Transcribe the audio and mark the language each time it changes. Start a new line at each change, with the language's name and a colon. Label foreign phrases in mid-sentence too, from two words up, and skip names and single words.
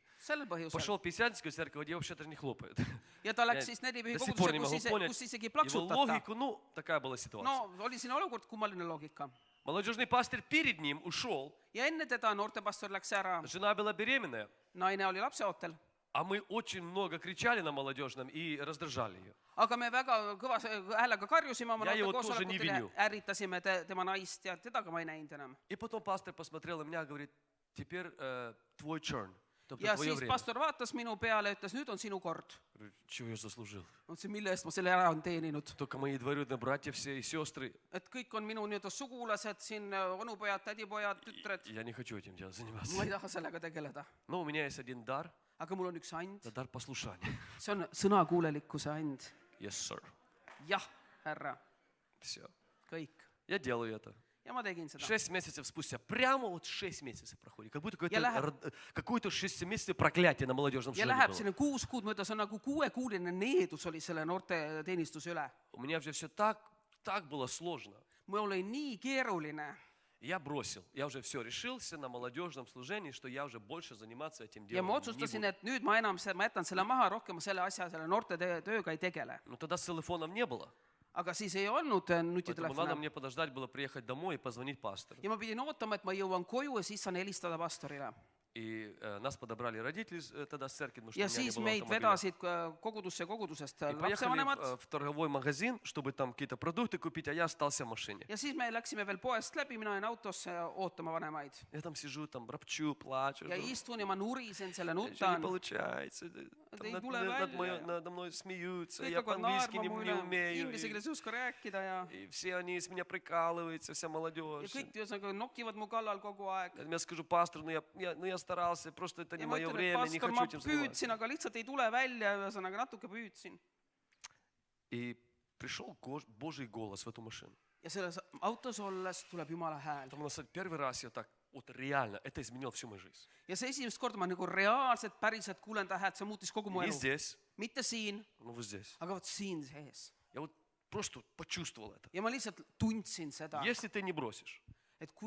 Estonian: Sellel põhjusel.
Russian: Пошел в Пятидесятническую церковь, где вообще даже не хлопают.
Estonian: Ja ta läks
Russian: Я
Estonian: siis Nedipühi
Russian: до сих пор не
Estonian: kogudusse,
Russian: могу понять
Estonian: kus isegi ei
Russian: его
Estonian: plaksutata.
Russian: логику. Ну, такая была ситуация.
Estonian: No oli siin olukord, kummaline loogika.
Russian: Молодежный пастор перед ним ушел.
Estonian: Ja enne teda noortepastor läks ära,
Russian: Жена была беременная.
Estonian: naine oli lapseootel.
Russian: А мы очень много кричали на молодежном и раздражали ее.
Estonian: Aga me väga kõva häälega karjusime oma Ja
Russian: его тоже не
Estonian: noortekoosolekutel
Russian: виню.
Estonian: ja ärritasime tema naist ja teda ka ma ei näinud enam.
Russian: И потом пастор посмотрел на меня и говорит, теперь твой turn.
Estonian: Ja
Russian: Твое
Estonian: siis
Russian: время.
Estonian: pastor vaatas minu peale ja ütles, nüüd on sinu kord.
Russian: Говорю, чего я заслужил?
Estonian: Ma ütlesin, mille eest ma selle ära on teeninud.
Russian: Только мои двоюродные братья все и сестры.
Estonian: Et kõik on minu nii-öelda sugulased siin, onupojad, tädipojad, tütred.
Russian: Я не хочу этим делом
Estonian: Ma ei
Russian: заниматься.
Estonian: taha sellega tegeleda.
Russian: Но у меня есть один дар.
Estonian: Aga mul on üks and.
Russian: Это дар послушания.
Estonian: See on sõnakuulelikkuse and.
English: Yes, sir.
Estonian: Jah, härra.
Russian: Все.
Estonian: Kõik.
Russian: Я делаю это.
Estonian: Ja ma tegin seda.
Russian: 6 месяцев спустя. Прямо вот 6 месяцев проходит. Как будто
Estonian: Я läheb-
Russian: какое-то 6 месяцев проклятие на молодежном
Estonian: Ja
Russian: шлеме
Estonian: läheb
Russian: было.
Estonian: sinna 6 kuud mööda, see on nagu 6-kuuline needus oli selle noorte teenistuse üle.
Russian: У меня уже все так было сложно.
Estonian: Mul oli nii keeruline.
Russian: Я бросил. Я уже все решился на молодежном служении, что я уже больше заниматься этим
Estonian: Ja
Russian: делом
Estonian: ma
Russian: не
Estonian: otsustasin,
Russian: буду.
Estonian: et nüüd ma jätan selle maha, rohkem ma selle asja, selle noorte tööga ei tegele.
Russian: Но тогда телефонов не было.
Estonian: Aga siis ei olnud
Russian: Поэтому надо
Estonian: nutitelefone.
Russian: мне подождать было приехать домой и позвонить пастору.
Estonian: Ja ma pidin ootama, et ma jõuan koju ja siis saan helistada pastorile.
Russian: И нас подобрали родители тогда с церкви, потому что
Estonian: Ja
Russian: у меня не
Estonian: siis
Russian: было
Estonian: meid
Russian: автомобиля.
Estonian: vedasid kogudusse kogudusest
Russian: И поехали
Estonian: lapsevanemad.
Russian: в торговой магазин, чтобы там какие-то продукты купить, а я остался в машине.
Estonian: Ja siis me läksime veel poest läbi, mina jäin autosse ootama vanemaid.
Russian: Я там сижу, там ропчу, плачу.
Estonian: Ja istun ja ma nurisen selle,
Russian: Ничего не
Estonian: nutan.
Russian: получается. Там
Estonian: ei
Russian: над-
Estonian: tule
Russian: над
Estonian: välja.
Russian: надо мной смеются.
Estonian: Kõik
Russian: Я
Estonian: hakkavad
Russian: по-английски
Estonian: naerma
Russian: не
Estonian: mu üle,
Russian: умею.
Estonian: inglise keeles ei oska rääkida ja
Russian: И все они с меня прикалываются, вся молодежь.
Estonian: kõik ühesõnaga nokivad mu kallal kogu aeg.
Russian: Я скажу, пастор, я старался, просто это не
Estonian: Ja ma
Russian: мое
Estonian: ütlen, et
Russian: время, не
Estonian: pastor,
Russian: хочу
Estonian: ma
Russian: этим заниматься.
Estonian: püüdsin, aga lihtsalt ei tule välja, ühesõnaga natuke püüdsin.
Russian: И пришел Божий голос в эту машину.
Estonian: Ja selles autos olles tuleb Jumala hääl.
Russian: Там у нас первый раз я так, вот реально, это изменило всю мою жизнь.
Estonian: Ja see esimest korda ma nagu reaalselt, päriselt kuulen ta häält, see muutis kogu mu
Russian: Не
Estonian: elu.
Russian: здесь,
Estonian: Mitte siin,
Russian: но вот здесь.
Estonian: aga vot siin sees.
Russian: Я вот просто почувствовал это.
Estonian: Ja ma lihtsalt tundsin seda,
Russian: Если ты не бросишь,
Estonian: et kui